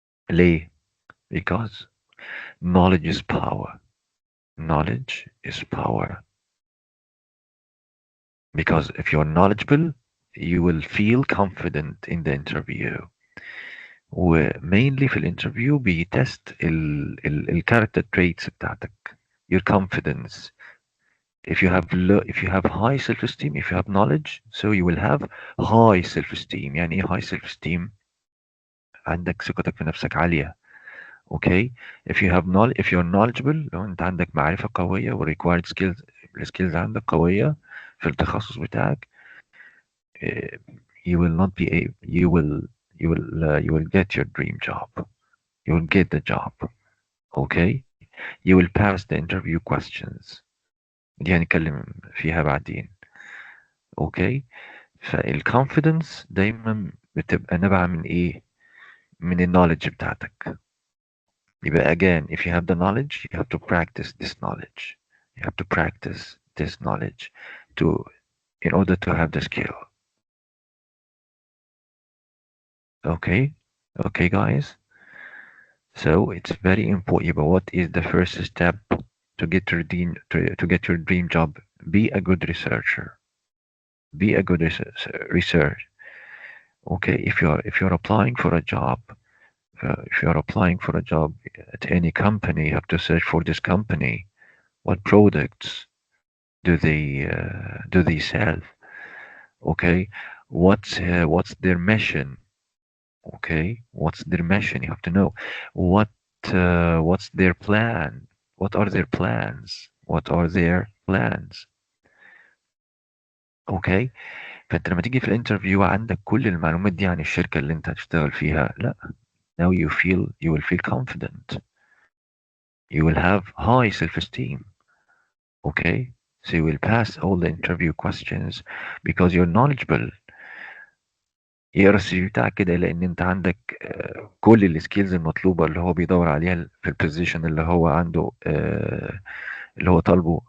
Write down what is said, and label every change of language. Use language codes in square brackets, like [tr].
[ar] ليه؟ [en] Because knowledge is power. Knowledge is power. Because if you're knowledgeable, you will feel confident in the interview. [ar] ومينلي في الانترفيو بيتست الكاركتر traits بتاعتك. [en] Your confidence. If you have high self-esteem, if you have knowledge, so you will have high self-esteem. [ar] يعني ايه [en] high self-esteem؟ [ar] عندك ثقتك في نفسك عالية. [en] okay, if you're knowledgeable، [ar] لو انت عندك معرفة قوية [en] و required skills، [ar] السكيلز عندك قوية في التخصص بتاعك، [en] uh, you will not be able you will get your dream job. You will get the job. Okay, you will pass the interview questions. [ar] دي هنتكلم فيها بعدين. اوكي، فالconfidence دايما بتبقى نابعة من ايه، من النولج بتاعتك. [en] يبقى again, if you have the knowledge, you have to practice this knowledge. You have to practice this knowledge to in order to have the skill. Okay, okay, guys. So it's very important. But what is the first step to get your to get your dream job? Be a good researcher. Be a good research. Okay, if you're applying for a job, if you're applying for a job at any company, you have to search for this company. What products do they sell? Okay, what's their mission? Okay, what's their mission? You have to know what's their plan. What are their plans? What are their plans? [ar] اوكي، فانت لما تيجي في الانترفيو عندك كل المعلومات دي عن الشركه اللي انت هتشتغل فيها، لا، [en] now you will feel confident. You will have high self-esteem. Okay, so you will pass all the interview questions because you're knowledgeable. [ar] يقرا السي في بتاعك كده لان انت عندك كل السكيلز المطلوبه اللي هو بيدور عليها في البوزيشن اللي هو عنده، اللي هو طالبه.